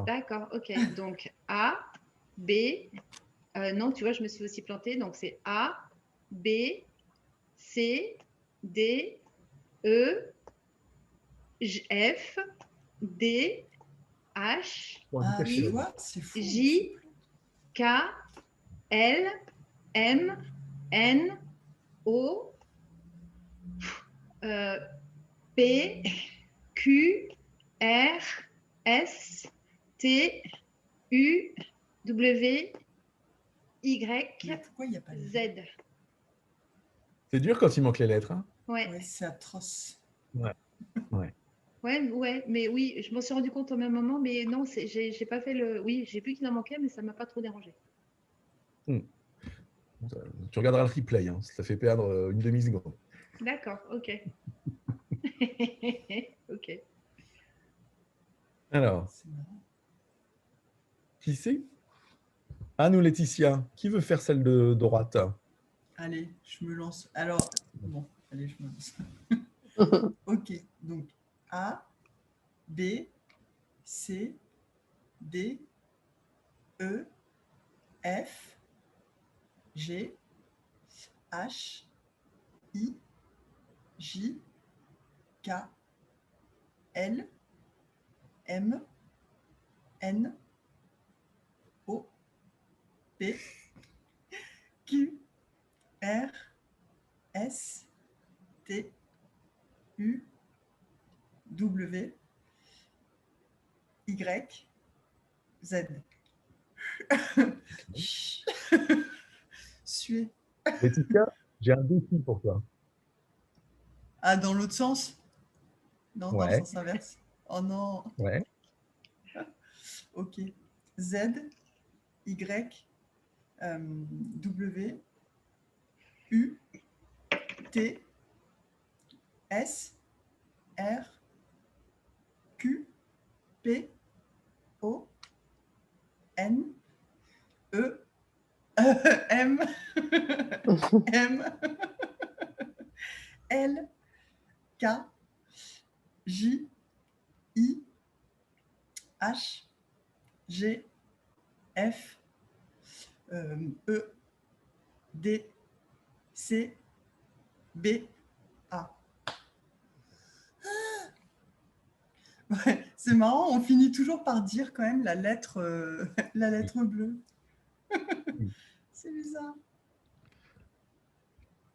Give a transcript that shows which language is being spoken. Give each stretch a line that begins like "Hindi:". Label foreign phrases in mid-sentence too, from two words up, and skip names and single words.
French: D'accord, ok. Donc A, B. Non, tu vois, je me suis aussi plantée. Donc c'est A, B, C, D, E, F, D, H, Bon, Ah, vitesse, tu c'est vois, c'est fou. J, K, L, M, N, O, P, Q, R, S, T, U, W, Y, Mais pourquoi il n'y a pas de Z. C'est dur quand il manque les lettres. Hein. Ouais. Ouais, c'est atroce. Ouais. Ouais, mais oui, je m'en suis rendu compte au même moment, mais non, j'ai pas fait le. Oui, j'ai vu qu'il en manquait, mais ça m'a pas trop dérangé. Tu regarderas le replay, hein, ça fait perdre une demi-seconde. D'accord, ok. Ok. Alors, C'est marrant. qui c'est? Anne ou Laetitia? Qui veut faire celle de droite? Allez, je me lance. Alors, bon, allez, je me lance. Ok, donc A, B, C, D, E, F, G, H, I, J, K, L, M, N, O, P, Q, R, S, T, U, W, Y, Z. Suez. Laetitia, j'ai un défi pour toi. Ah, dans l'autre sens? Non, dans le Ouais. sens inverse. Oh non. Ouais. Ok. Z, Y, W, U, T, S, R, Q, P, O, N, E, M, M, L, K, J, I, H, G, F, E, D, C, B, A. Ouais, c'est marrant, on finit toujours par dire quand même la lettre bleue. C'est bizarre.